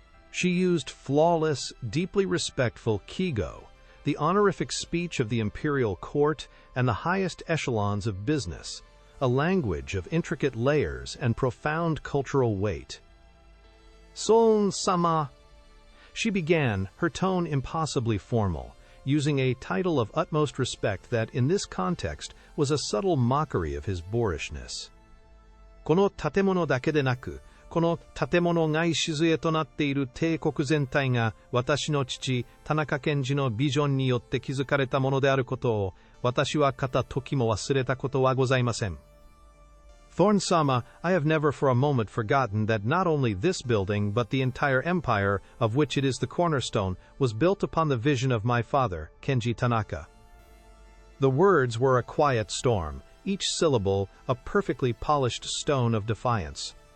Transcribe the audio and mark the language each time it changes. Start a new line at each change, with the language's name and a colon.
English: She used flawless, deeply respectful Kigo, the honorific speech of the imperial court and the highest echelons of business, a language of intricate layers and profound cultural weight. "Son-sama," she began, her tone impossibly formal, using a title of utmost respect that, in this context, was a subtle mockery of his boorishness.
Japanese: "この建物だけでなく、この建物が礎となっている帝国全体が私の父、田中健二のビジョンによって築かれたものであることを Watashi wa kata toki mo wasureta koto wa gozaimasen.
English: Thorn-sama, I have never for a moment forgotten that not only this building but the entire empire, of which it is the cornerstone, was built upon the vision of my father, Kenji Tanaka. The words were a quiet storm, each syllable a perfectly polished stone of defiance.